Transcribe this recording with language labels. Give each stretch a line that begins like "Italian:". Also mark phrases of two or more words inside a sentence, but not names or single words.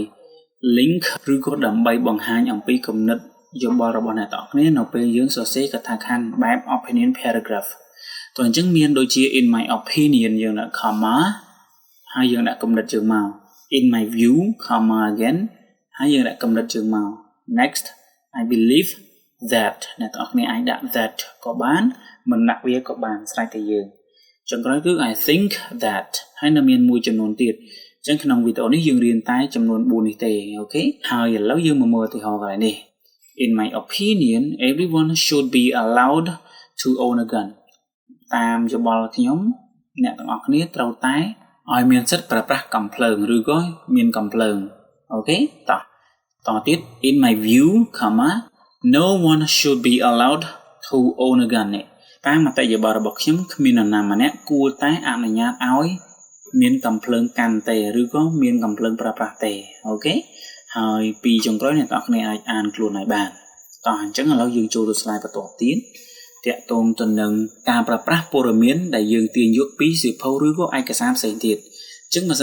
Khmer: link ឬក៏ដើម្បីបង្ហាញអំពីគំនិតយោបល់របស់អ្នកទាំងអស់គ្នានៅពេលយើងសរសេរកថាខណ្ឌបែប
English: opinion paragraph
Khmer: តោះអញ្ចឹងមានដូចជា
English: in my opinion
Khmer: យើងដាក់ comma ហើយយើងដាក់គំនិតជើងមក
English: in my view comma again
Khmer: ហើយយើងដាក់គំនិតជើងមក
English: next I believe that
Khmer: អ្នកទាំងអស់គ្នាអាចដាក់ that ក៏បានមិនដាក់វាក៏បានស្រេចតែយើងចុងក្រោយគឺ
English: I think that
Khmer: ហើយនៅមានមួយចំនួនទៀតអញ្ចឹងក្នុងវីដេអូនេះ យើងរៀនតែចំនួន4នេះទេអូខេហើយឥឡូវយើងមកមើលឧទាហរណ៍កន្លែងនេះ
English: In my opinion everyone should be allowed to own a gun
Khmer: តាមយោបល់ខ្ញុំអ្នកទាំងអស់គ្នាត្រូវតែឲ្យមានសិទ្ធិប្រើប្រាស់កាំភ្លើងឬក៏មានកាំភ្លើងអូខេតោះទៀត
English: in my view comma no one should be allowed to own a gun
Khmer: តាមមតិយោបល់របស់ខ្ញុំគ្មាននរណាម្នាក់គួរតែអនុញ្ញាតឲ្យមានកាំភ្លើងកាន់ទេឬក៏មានកាំភ្លើងប្រើប្រាស់ទេអូខេហើយពីចុងក្រោយអ្នកទាំងអស់គ្នាអាចអានខ្លួនឲ្យបាន តោះអញ្ចឹងឥឡូវយើងចូលទៅ slide បន្តទៀតតាក់ទងទៅនឹងការប្រើប្រាស់ព័ត៌មានដែលយើងទាញយកពីសៀវភៅឬក៏ឯកសារផ្សេងទៀតអញ្ចឹងបើសិន